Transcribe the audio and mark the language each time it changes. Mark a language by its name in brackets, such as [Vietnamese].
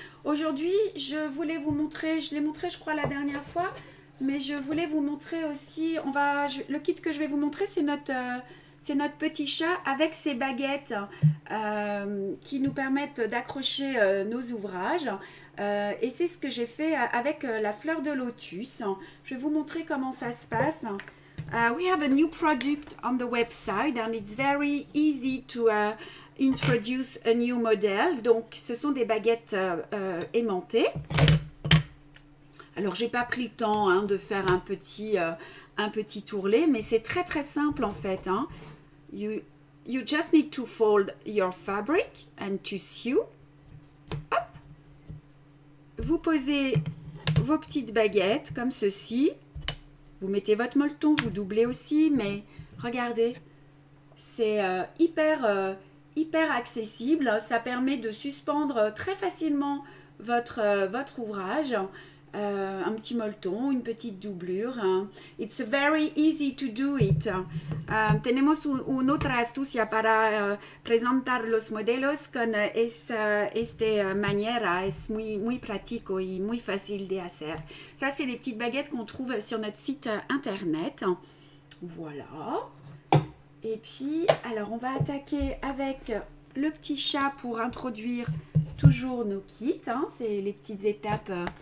[French] Aujourd'hui, je voulais vous montrer, je l'ai montré je crois la dernière fois, mais je voulais vous montrer aussi, le kit que je vais vous montrer c'est notre petit chat avec ses baguettes qui nous permettent d'accrocher nos ouvrages. Et c'est ce que j'ai fait avec la fleur de lotus. Je vais vous montrer comment ça se passe. [English] We have a new product on the website and it's very easy to introduce a new model. [French] Donc, ce sont des baguettes aimantées. Alors, j'ai pas pris le temps hein, de faire un petit tourlet, mais c'est très très simple en fait. Hein. [English] You just need to fold your fabric and to sew. Hop. [French] Vous posez vos petites baguettes comme ceci. Vous mettez votre molleton, vous doublez aussi, mais regardez, c'est hyper accessible. Ça permet de suspendre très facilement votre ouvrage. Un petit molleton, une petite doublure. [English] It's very easy to do it. [Spanish] Tenemos una otra astucia para presentar los modelos con esta manera. Es muy práctico y muy fácil de hacer. [French] Ça, c'est les petites baguettes qu'on trouve sur notre site internet. Voilà. Et puis, alors, on va attaquer avec le petit chat pour introduire toujours nos kits. Hein. C'est les petites étapes...